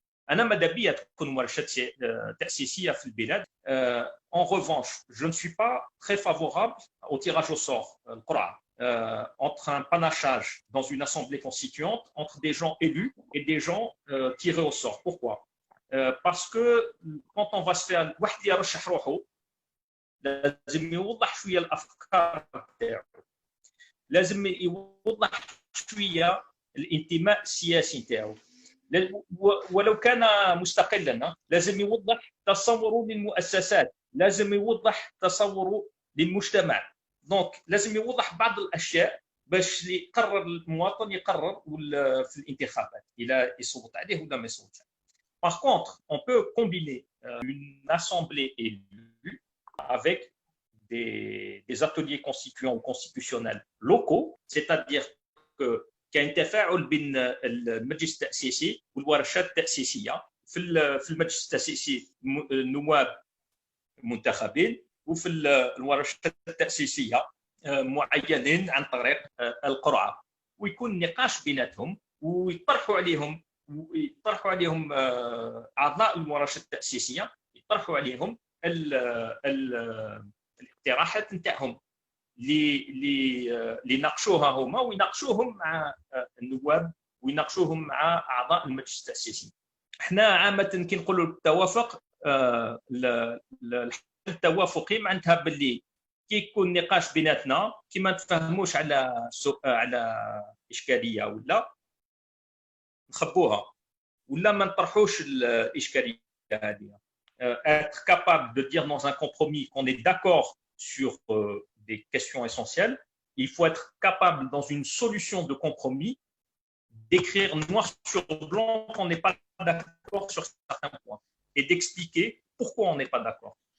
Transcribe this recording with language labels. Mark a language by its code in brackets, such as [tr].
[ar] انا ماذا بيا تكون ورشات تاسيسيه في البلاد. [fr] En revanche, je ne suis pas très favorable au tirage au sort, [ar] القرعه, [fr] entre un panachage dans une assemblée constituante entre des gens élus et des gens tirés au sort. Pourquoi? Parce que quand on va se faire [ar] واحد يرشح روحه لازم يوضح شويه الافكار تاعو، لازم يوضح شويه الانتماء السياسي تاعو، ولو كان مستقلا لازم يوضح تصوره للمؤسسات، لازم يوضح تصوره للمجتمع. دونك لازم يوضح بعض الاشياء باش يقرر المواطن يقرر في الانتخابات الى يصوت عليه ولا ما يصوتش. [fr] Par contre, on peut combiner une assemblée élue avec des ateliers constituants ou constitutionnels locaux, c'est-à-dire que [ar] كاين تفاعل بين المجلس التأسيسي والورشات التأسيسية. في المجلس التأسيسي نواب منتخبين، وفي الورشات التأسيسية معينين عن طريق القرعة، ويكون نقاش بيناتهم ويطرحوا عليهم أعضاء الورشات التأسيسية، يطرحوا عليهم الاقتراحات نتاعهم. اللي ناقشوها هما ويناقشوهم مع النواب ويناقشوهم مع اعضاء المجلس التاسيسي. احنا عامه كي نقولوا التوافق الحل التوافقي معناتها باللي كي يكون نقاش بيناتنا كي ما نتفاهموش على اشكاليه ولا نخبوها ولا ما نطرحوش الاشكاليه هذه. [fr] Être capable de dire dans un compromis qu'on est d'accord sur des questions essentielles, il faut être capable dans une solution de compromis d'écrire noir sur blanc qu'on n'est pas d'accord sur certains points et d'expliquer pourquoi on n'est pas d'accord.